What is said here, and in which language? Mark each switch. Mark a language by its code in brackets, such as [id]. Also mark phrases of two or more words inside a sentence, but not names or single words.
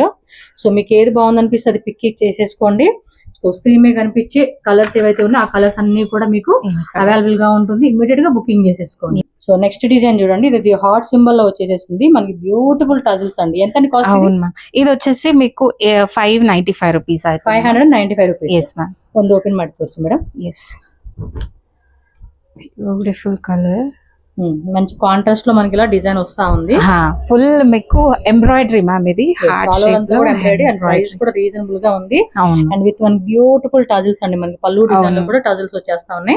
[te] సో మీకు ఏది బాగుంది అనిపిస్తే అది పిక్ చేసేసుకోండి. సో స్క్రీన్ మీద కనిపించే కలర్స్ ఏవైతే ఉన్నాయో ఆ కలర్స్ అన్ని కూడా మీకు అవైలబుల్ గా ఉంటుంది. ఇమీడియట్ గా బుకింగ్ చేసేసుకోండి. సో [en] next design [te] చూడండి, ఇది [en] heart symbol [te] లో వచ్చేసేసింది. మనకి [en] beautiful tassels [te] అండి. ఎంత కాస్ట్? ఇది వచ్చేసి మీకు 595 రూపీస్. 595 రూపీస్. [kn] ಒಂದು ಓಪನ್ ಮಾಡಿ ತೋರಿಸಿ ಮೇಡಮ್. ಎಸ್, [en] beautiful colour. [te] మంచి కాంట్రాస్ట్ లో మనకి ఇలా డిజైన్ వస్తా ఉంది. ఫుల్ మీకు [en] embroidery ma'am. [te] ఇది [en] embroidery and price [te] కూడా రీజనబుల్ గా ఉంది. [en] and with one beautiful tassels అండి. [te] మనకి పళ్ళు డిజైన్ లో కూడా టజిల్స్ వచ్చేస్తా ఉన్నాయి.